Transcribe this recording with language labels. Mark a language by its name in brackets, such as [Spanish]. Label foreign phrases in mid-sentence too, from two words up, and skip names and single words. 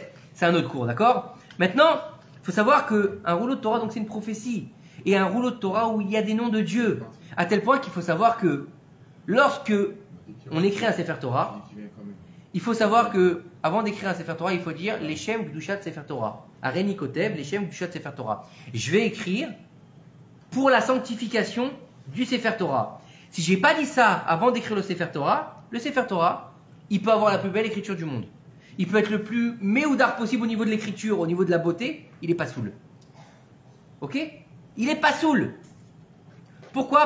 [French] C'est un autre cours, d'accord? Maintenant, il faut savoir qu'un rouleau de Torah, donc c'est une prophétie. Et un rouleau de Torah où il y a des noms de Dieu. À tel point qu'il faut savoir que lorsque on écrit un [Hebrew] ספר תורה, [French] il faut savoir que avant d'écrire un [Hebrew] ספר תורה, [French] il faut dire [Hebrew] לשם קדושת ספר תורה. הריני כותב לשם קדושת ספר תורה. [French] Je vais écrire pour la sanctification du [Hebrew] ספר תורה. [French] Si j'ai pas dit ça avant d'écrire le [Hebrew] ספר תורה, [French] il peut avoir la plus belle écriture du monde. Il peut être le plus méoudar possible au niveau de l'écriture, au niveau de la beauté, il n'est pas saoul. Ok? Il n'est pas saoul. Pourquoi?